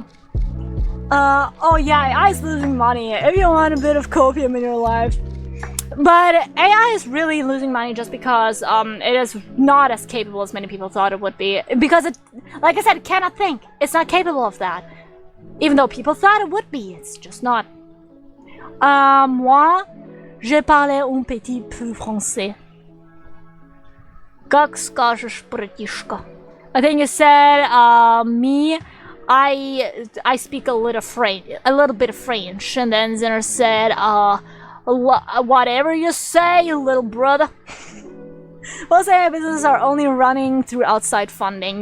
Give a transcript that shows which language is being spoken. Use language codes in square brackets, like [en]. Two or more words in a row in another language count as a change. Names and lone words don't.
[en] Oh yeah, AI is losing money if you want a bit of copium in your life. But AI is really losing money just because it is not as capable as many people thought it would be. Because it, like I said, it cannot think. It's not capable of that. Even though people thought it would be, it's just not. [fr] Moi, je parlais un petit peu français. [ru] Как скажешь, братишка? [en] I think you said, me, I speak a little bit of French, and then Zinner said, whatever you say, little brother. Most AI businesses are only running through outside funding.